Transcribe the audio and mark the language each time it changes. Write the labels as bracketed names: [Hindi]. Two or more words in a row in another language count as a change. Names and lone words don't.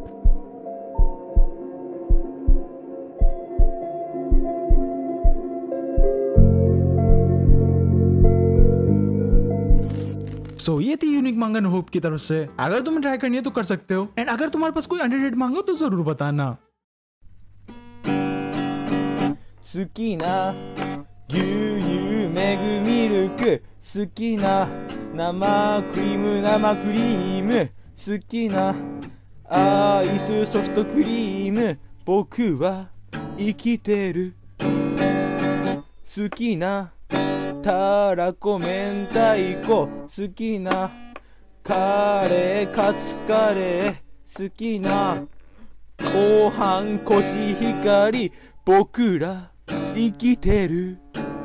[Hindi] सो ये थी यूनिक मांगा नो होप की तरफ से। अगर तुम्हें ट्राई करनी है तो कर सकते हो, एंड अगर तुम्हारे पास कोई [English] underrated manga [Hindi] तो जरूर बताना। [Japanese] 好きな牛乳メグミルク好きな生クリーム生クリーム好きなアイスソフトクリーム僕は生きてる好きなたらこ明太子好きなカレーカツカレー好きな後半コシヒカリ僕ら生きてる